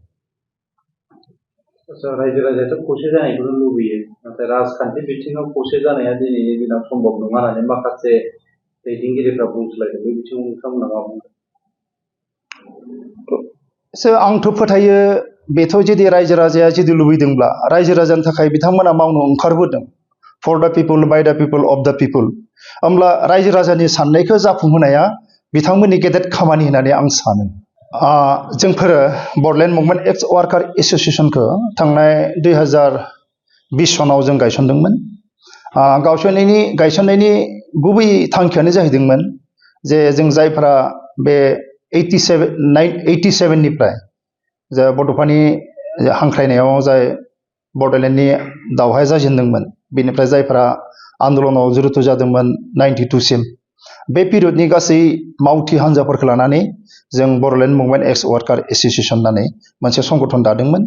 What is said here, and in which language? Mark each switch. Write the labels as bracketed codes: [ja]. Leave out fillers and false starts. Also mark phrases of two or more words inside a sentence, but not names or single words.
[brx] रायजो राजायाथ' खौसे जानायखौनो लुबैयो, नाथाय राजखान्थि बिथिङाव खौसे जानाया दिनैनि दिनाव सम्भब नङा होननानै माखासे दैदेनगिरिफ्रा बुंसोलायदों। बे बिथिङाव नोंथांमोना मा बुंदों? आंथ' फोथायो बेथ' जुदि रायजो राजाया जुदि लुबैदोंब्ला रायजो राजानि थाखाय बिथांमोना मावनो ओंखारबोदों [en] for the people by the people of the people [brx] अफ द पिपल होमब्ला रायजो राजानि साननायखौ जाफुंहोनाया बिथांमोननि गेदेर खामानि होननानै आं सानो। जोंफोरो बर'लेण्ड मुभमेन्ट एक्स वार्कार एस'सिएशनखौ थांनाय 2020 सनाव जों गायसनदोंमोन। गायसननायनि गुबै थांखियानो जाहैदोंमोन जे जों जायफोरा बे 87निफ्राय जा बड'फानि हांख्रायनायाव जाय बड'लेण्डनि दावहाया जाजेनदोंमोन बेनिफ्राय जायफोरा आन्दलनाव जुरित जादोंमोन 92सिम बे पिरियडनि गासै मावथि हान्जाफोरखौ लानानै जों बर'लेण्ड मुभमेन्ट एक्स वार्कार एस'सिएशन होननानै मोनसे संगठन दादोंमोन।